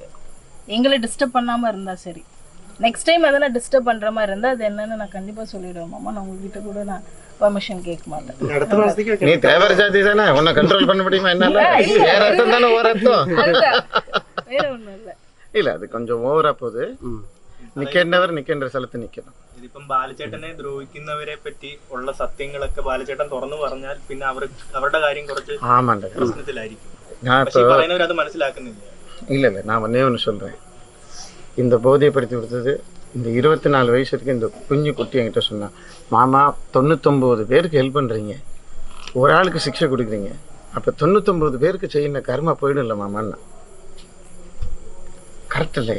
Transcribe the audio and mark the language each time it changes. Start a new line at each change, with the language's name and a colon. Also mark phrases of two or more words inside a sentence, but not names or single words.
Tamil: எங்களை டிஸ்டர்ப் பண்ணாம இருந்தா சரி.
English: next time
Tamil: எதனா டிஸ்டர்ப் பண்ற மாதிரி இருந்தா அது என்னன்னு நான் கண்டிப்பா சொல்லிடுவேன் மாமா. நான் உங்ககிட்ட கூட நான் பெர்மிஷன் கேட்க மாட்டேன். நீ தேவர ஜாதி தானே, உன்னை கண்ட்ரோல் பண்ண முடியுமா? என்னால வேற அர்த்தம் தானே, ஒரு அர்த்தம் வேற ஒண்ணும் இல்ல. இல்ல அது கொஞ்சம் ஓவரா போகுது.
Malayalam: നിൽക്കേണ്ട സ്ഥലത്ത് നിൽക്കണം. ഇതിപ്പം ബാലചേട്ടനെ ദ്രോഹിക്കുന്നവരെ പറ്റി ഉള്ള സത്യങ്ങളൊക്കെ ബാലചേട്ടൻ തുറന്നു പറഞ്ഞാൽ പിന്നെ അവരുടെ കാര്യം കുറച്ച് പ്രശ്നത്തിലായിരിക്കും. പക്ഷേ പറയുന്നവർ അത് മനസ്സിലാക്കുന്നില്ല.
Tamil: இல்ல நான் ஒன்னே ஒன்று சொல்றேன். இந்த போதைப்படுத்தி கொடுத்தது இந்த 24 வயசு வரைக்கும் இந்த குஞ்சு குட்டி என்கிட்ட சொன்னான், மாமா 99 பேருக்கு ஹெல்ப் பண்ணுறீங்க, ஒரு ஆளுக்கு சிக்ஷை கொடுக்குறீங்க, அப்போ 99 பேருக்கு செய்யணும் கர்மா போயிடும் இல்லை மாமான்னா. கரெக்ட் இல்லை?